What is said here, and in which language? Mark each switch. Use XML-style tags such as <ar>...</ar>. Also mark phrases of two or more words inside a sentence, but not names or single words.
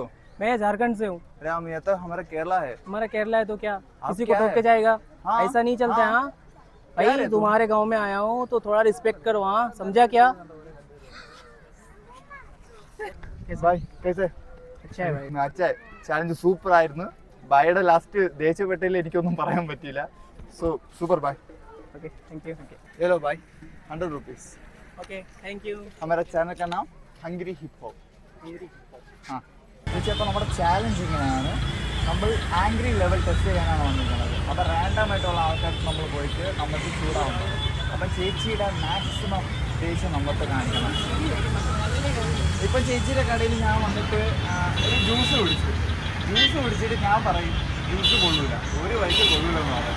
<hi>मैं झारखंड से हूँ। अरे हम ये तो हमारा केरला है। हमारा केरला है तो क्या आप किसी को क्या ठोक है? के जाएगा? हाँ, ऐसा नहीं चलता है। हाँ। हाँ क्या रे भाई तुम? तुम्हारे गांव में आया हूँ तो थोड़ा रिस्पेक्ट करो। हाँ समझा क्या? भाई कैसे? अच्छा है भाई।</hi> <ml>അച്ഛാ</ml> <en>challenge super</en> <ml>ആയിരുന്നു. ബായുടെ ലാസ്റ്റ് ദേഷ്യപ്പെട്ടതിൽ എനിക്കൊന്നും പറയാൻ പറ്റിയില്ല.</ml> <en>so super ബായ്. OK thank you. hello भाई 100 rupees. OK thank you.</en> <hi>हमारा चैनल का नाम ഹംഗ്രി ഹിപ്പ് ഹോപ്പ്.</hi> <ml>ആ ചേച്ചി അപ്പോൾ നമ്മുടെ ചാലഞ്ച് ഇങ്ങനെയാണ്. നമ്മൾ</ml> <en>angry level test</en> <ml>ചെയ്യാനാണ് വന്നിരിക്കുന്നത്. അപ്പോൾ റാൻഡം ആയിട്ടുള്ള ആൾക്കാർക്ക് നമ്മൾ പോയിട്ട് നമുക്ക് ചൂടാവുന്നത്. അപ്പം ചേച്ചിയുടെ മാക്സിമം ദേഷ്യം നമുക്ക് കാണിക്കണം. ഇപ്പം ചേച്ചിയുടെ കടയിൽ ഞാൻ വന്നിട്ട് ഒരു ജ്യൂസ് കുടിച്ചിട്ട് ഞാൻ പറയും ജ്യൂസ് കൊള്ളൂല, ഒരു വഴിക്ക് കൊള്ളൂലെന്ന് പറയും.</ml>